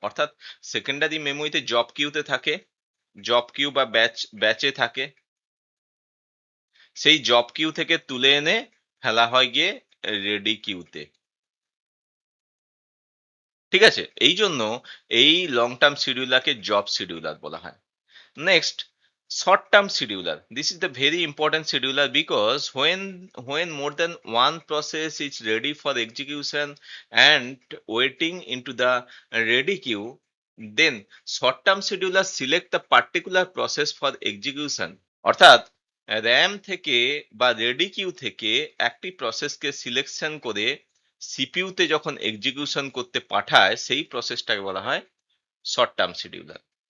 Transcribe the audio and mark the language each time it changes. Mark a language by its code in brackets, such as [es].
[bn] অর্থাৎ secondary মেমোরিতে job কিউতে থাকে, job Q বা ব্যাচে থাকে, সেই জব কিউ থেকে তুলে এনে ফেলা হয় গিয়ে রেডি কিউতে। ঠিক আছে, এই জন্য এই লং টার্ম শিডিউলারকে জব শিডিউলার বলা হয়। [en] Next, short-term scheduler. This is the very important scheduler because when more than one process is ready for execution and waiting into the ready queue, then short-term scheduler select the particular process for execution. [bn] অর্থাৎ RAM থেকে বা ready Q থেকে একটি প্রসেসকে selection করে সিপিইউতে যখন execution করতে পাঠায়, সেই প্রসেসটাকে বলা হয় শর্ট টার্ম শিডিউলার।